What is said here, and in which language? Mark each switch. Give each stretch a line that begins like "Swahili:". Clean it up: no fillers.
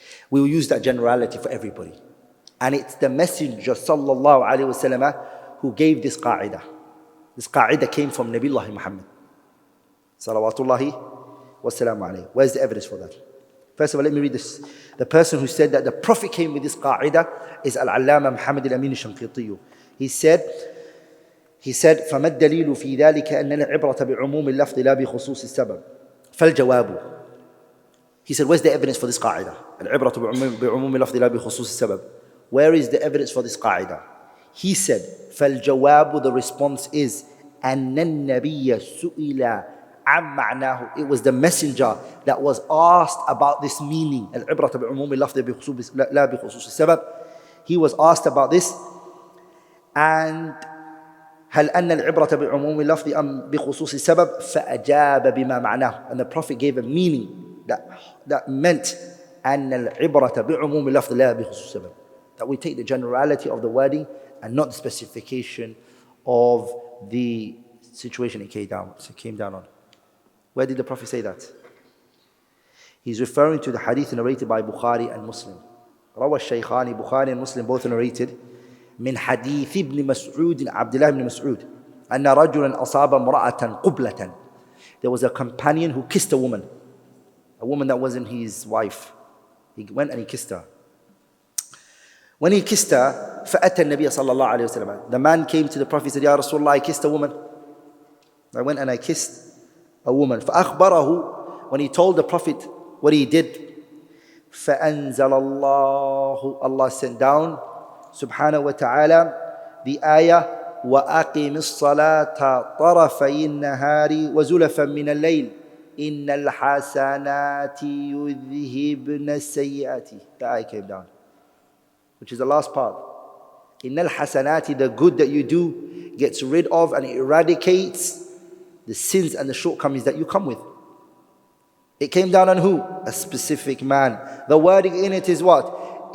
English: We will use that generality for everybody. And it's the Messenger sallallahu alayhi wasallam who gave this qa'idah. This qa'idah came from Nabiullah Muhammad salawatullahi wa salamu alayhi. Where's the evidence for that? First of all, let me read this. The person who said that the Prophet came with this qa'idah is Al-Allama Muhammad al-Amin al-Shanqitiyu. He said,
Arabic: فَمَا الدَّلِيلُ فِي ذَلِكَ أَنَّ الْعِبْرَةَ بِعُمُومِ اللَّفْظِ لَا بِخُصُوصِ السَّبَبِ فَالْجَوَابُ.
English: He said, where's the evidence for this qa'idah?
Arabic: الْعِبْرَةُ بِعُمُومِ اللَّفْظِ لَا بِخُصُوصِ السَّبَبِ.
English: Where is the evidence for this qa'idah? He said,
Arabic: فَالْجَوَابُ.
English: The response is
Arabic: أَنَّ النَّبِيَّ سُئِلَ عَمْ مَعْنَاهُ.
English: It was the messenger that was asked about this meaning.
Arabic: الْعِبْرَةَ بِعُمُومِ اللَّفْظِ لَا بِخُصُوصِ السَّبَبِ.
English: He was asked about this.
Arabic: And هل أن العبرة بعموم اللفظ أم بخصوص السبب فأجاب بما معناه.
English: And the Prophet gave a meaning that meant
Arabic: أن العبرة بعموم اللفظ لا بخصوص السبب.
English: That we take the generality of the wording and not the specification of the situation it came down on. Where did the Prophet say that? He's referring to the hadith narrated by Bukhari and Muslim.
Arabic: روى الشيخان,
English: Bukhari and Muslim both narrated,
Arabic: من حديث ابن مسعود عبد الله بن مسعود أن رجلا أصاب امرأة قبلة.
English: There was a companion who kissed a woman that wasn't his wife. He went and he kissed her. When he kissed her,
Arabic: فأتى النبي صلى الله عليه وسلم.
English: The man came to the Prophet and said,
Arabic: يا رسول الله,
English: I kissed a woman. I went and I kissed a woman.
Arabic: فأخبره.
English: When he told the Prophet what he did,
Arabic: فأنزل الله.
English: Allah sent down subhanahu wa ta'ala the ayah
Arabic: وَأَقِمِ الصَّلَاةَ طَرَفَيِ النَّهَارِ وَزُلَفًا مِنَ اللَّيْلِ إِنَّ الْحَسَنَاتِ يُذْهِبْنَ السَّيِّئَاتِ.
English: The ayah came down, which is the last part.
Arabic: إِنَّ الْحَسَنَاتِ,
English: the good that you do gets rid of and eradicates the sins and the shortcomings that you come with. It came down on who? A specific man. The wording in it is what?